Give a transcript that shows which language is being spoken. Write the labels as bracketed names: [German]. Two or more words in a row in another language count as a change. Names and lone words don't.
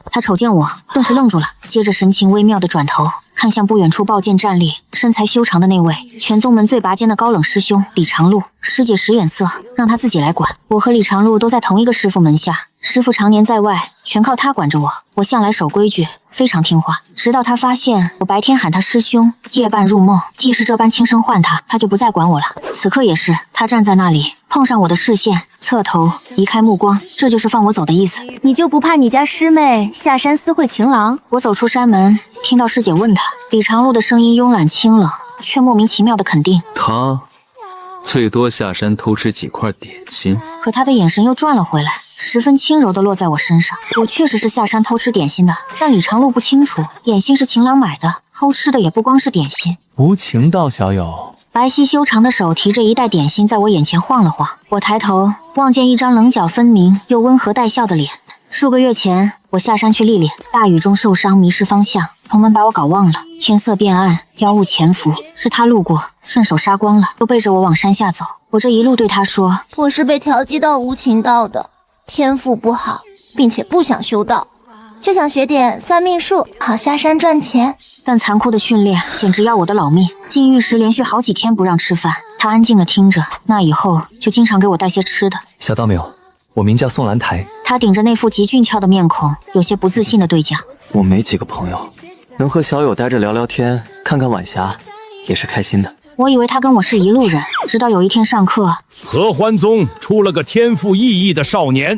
[Chinese] 她瞅見我，頓時愣住了，接着神情微妙的轉頭看向不遠處抱劍站立、身材修長的那位全宗門最拔尖的高冷師兄李長鹿。師姐使眼色，讓他自己來管。我和李長鹿都在同一個師父門下，師父常年在外，全靠他管着我。我向來守規矩，非常聽話，直到他發現我白天喊他師兄，夜半入夢亦是這般輕聲喚他，他就不再管我了。此刻也是，他站在那裡，碰上我的視線，側頭移開目光，這就是放我走的意思。你就不怕你家師妹下山私會情郎？我走出山門，聽到師姐問他，李長鹿的聲音慵懶清冷，卻莫名其妙的肯定。他最多下山偷吃幾塊點心。可他的眼神又轉了回來，十分輕柔地落在我身上。我確實是下山偷吃點心的，但李長鹿不清楚，點心是情郎買的，偷吃的也不光是點心。無情道小友，白皙修長的手提着一袋點心在我眼前晃了晃，我抬頭望見一張稜角分明又溫和帶笑的臉。數個月前，我下山去歷練，大雨中受傷，迷失方向，同門把我搞忘了。天色變暗，妖物潛伏，是他路過，順手殺光了，又背着我往山下走。我這一路对他說：“ 我是被調劑到無情道的，天賦不好，並且不想修道，就想學點算命術，好下山賺錢。” 但殘酷的訓練簡直要我的老命。進獄時連續好幾天不讓吃飯，他安靜地聽着。那以後就經常給我帶些吃的。小道明，我名叫宋蘭台。他頂着那副極俊俏的面孔，有些不自信地對講：“ 我沒幾個朋友，能和小友待着聊聊天，看看晚霞，也是開心的。” 我以為他跟我是一路人，直到有一天上課，合歡宗出了個天賦異異的少年。